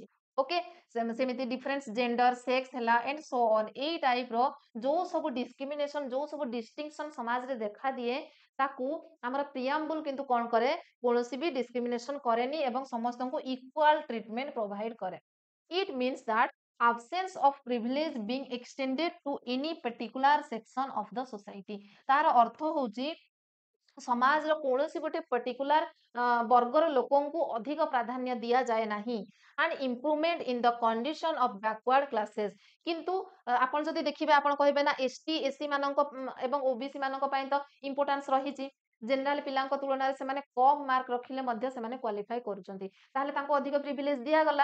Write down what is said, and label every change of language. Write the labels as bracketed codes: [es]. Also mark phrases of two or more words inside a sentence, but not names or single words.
[or] ଓକେ, ସେମିତି [en] difference gender, [or] ସେକ୍ସ ହେଲା [en] and so on, [or] ଏଇ ଟାଇପ ର ଯୋଉ ସବୁ ଡିସ୍କ୍ରିମିନେସନ, ଯୋଉ ସବୁ ଡିଷ୍ଟିଂସନ ସମାଜରେ ଦେଖାଦିଏ, ତାକୁ ଆମର ପ୍ରିଆମ୍ବୁଲ କିନ୍ତୁ କଣ କରେ, କୌଣସି ବି ଡିସ୍କ୍ରିମିନେସନ କରେନି ଏବଂ ସମସ୍ତଙ୍କୁ [en] equal treatment provide [or] କରେ। [en] It means that absence of privilege being extended to any particular section of the society। [or] ତାର ଅର୍ଥ ହଉଛି ସମାଜର କୌଣସି ଗୋଟେ ପର୍ଟିକୁଲାର ବର୍ଗର ଲୋକଙ୍କୁ ଅଧିକ ପ୍ରାଧାନ୍ୟ ଦିଆଯାଏ ନାହିଁ। [en] And improvement in the condition of backward classes. [or] କିନ୍ତୁ ଆପଣ ଯଦି ଦେଖିବେ, ଆପଣ କହିବେ ନା ଏସଟି ଏସସି ମାନଙ୍କ ଏବଂ ଓବିସି ମାନଙ୍କ ପାଇଁ ତ ଇମ୍ପୋର୍ଟାନ୍ସ ରହିଛି, ଜେନେରାଲ ପିଲାଙ୍କ ତୁଳନାରେ ସେମାନେ କମ ମାର୍କ ରଖିଲେ ମଧ୍ୟ ସେମାନେ କ୍ୱାଲିଫାଇ କରୁଛନ୍ତି, ତାହେଲେ ତାଙ୍କୁ ଅଧିକ ପ୍ରିଭିଲେଜ ଦିଆଗଲା।